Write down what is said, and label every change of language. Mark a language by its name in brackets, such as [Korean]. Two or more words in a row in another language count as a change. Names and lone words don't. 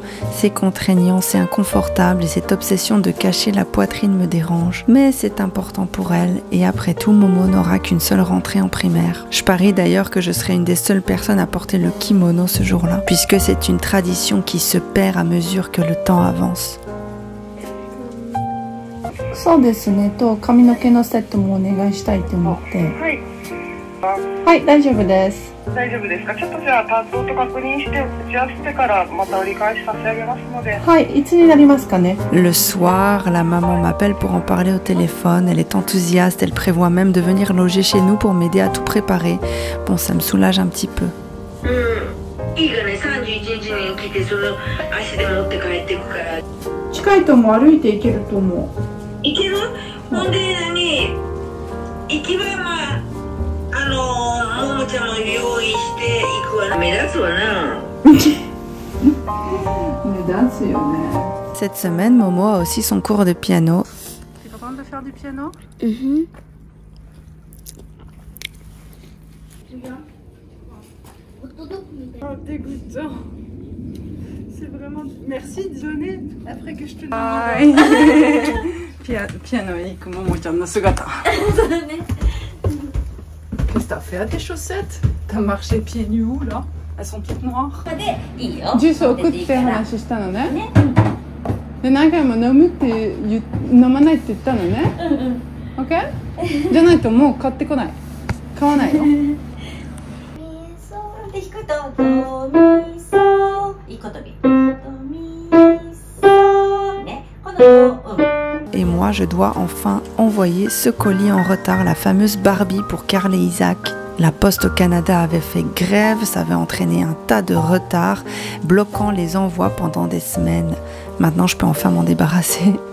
[French] C'est contraignant, c'est inconfortable et cette obsession de cacher la poitrine me dérange. Mais c'est important pour elle et après tout, Momo n'aura qu'une seule rentrée en primaire. Je parie d'ailleurs que je serai une des seules personnes à porter le kimono ce jour-là, puisque c'est une tradition qui se perd à mesure que le temps avance. [Japanese] そうですねと髪の毛のセットもお願いしたいと思って。はい。はい、大丈夫です。大丈夫ですか。ちょっとじゃあ担当と確認して打ち合わせてからまた折り返し差し上げますので。はい、いつになりますかね。 [French] Le soir, la maman m'appelle pour en parler au téléphone. Elle est enthousiaste, elle prévoit même de venir loger chez nous pour m'aider à tout préparer. Bon, ça me soulage un petit peu. [Japanese] いいかね、31日に来てその足で持って帰っていくから。近いと思う、歩いて行けると思う。行ける？ほんで何？行きはまあももちゃんも用意していくわな。目立つわな。目立つよね。 [French] Cette semaine, Momo a aussi son cours de piano. Tu es en train de faire du piano? Oh, dégoûtant. C'est vraiment... Merci de donner après que je te donne. Piano, [Japanese] ももちゃんの姿. [French] Qu'est-ce que t'as fait à tes chaussettes? T'as marché pieds nus où là? Elles sont toutes noires. [Japanese] ジュースを送って話したのね。で何回も飲まないって言ったのね。OK？じゃないともう買ってこない。買わないよ。で弾くとドミソいいことびドミソねこの [French] Et moi, je dois enfin envoyer ce colis en retard, la fameuse Barbie pour Carl et Isaac. La Poste au Canada avait fait grève, ça avait entraîné un tas de retards, bloquant les envois pendant des semaines. Maintenant, je peux enfin m'en débarrasser.